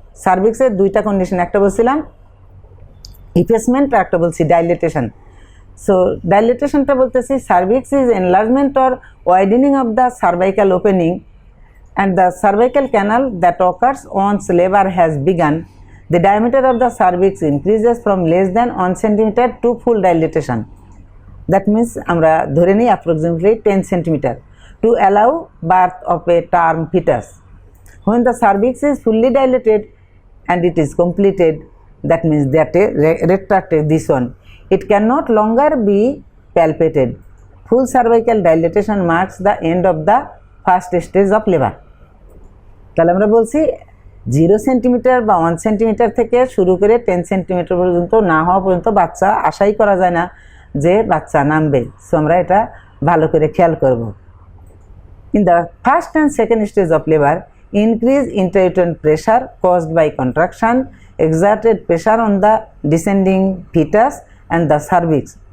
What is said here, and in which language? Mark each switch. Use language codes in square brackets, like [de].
[bn] সার্ভিক্সের 2টা কন্ডিশন, একটা বলছিলাম ইফেসমেন্ট আর একটা বলছি ডাইলেটেশন। সো ডাইলেটেশনটা বলতেছি [en] Cervix is enlargement or widening of the cervical opening and the cervical canal that occurs once labor has begun. The diameter of the cervix increases from less than 1 cm to full dilatation. That means [bn] আমরা ধরে নিই [en] approximately 10 cm to allow birth of a term fetus. When the cervix is fully dilated and it is completed, that means that retracted this one, it cannot longer be palpated. Full cervical dilatation marks the end of the first stage of labour. [bn] তাহলে আমরা বলছি 0 centimetre বা 1 centimetre থেকে শুরু করে 10 centimetre পর্যন্ত না হওয়া পর্যন্ত বাচ্চা আশাই করা যায় না যে বাচ্চা নামবে। সো আমরা এটা ভালো করে খেয়াল করব। [en] In the first and second stage of labour, increase intrauterine pressure caused by contraction exerted pressure on the descending fetus and the cervix.